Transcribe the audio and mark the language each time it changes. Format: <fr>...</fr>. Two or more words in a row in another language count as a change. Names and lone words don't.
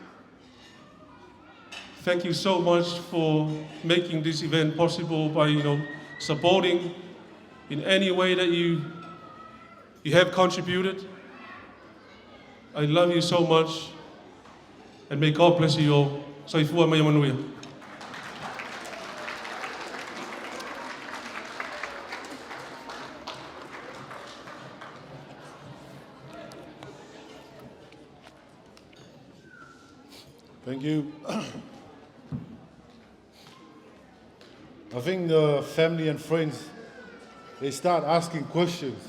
<en>Thank you so much for making this event possible by, supporting in any way that you have contributed. I love you so much, and may God bless you all.</en> <sm>Soifua mai manuia.</sm> <en>Thank you. I think the family and friends, they start asking questions.</en>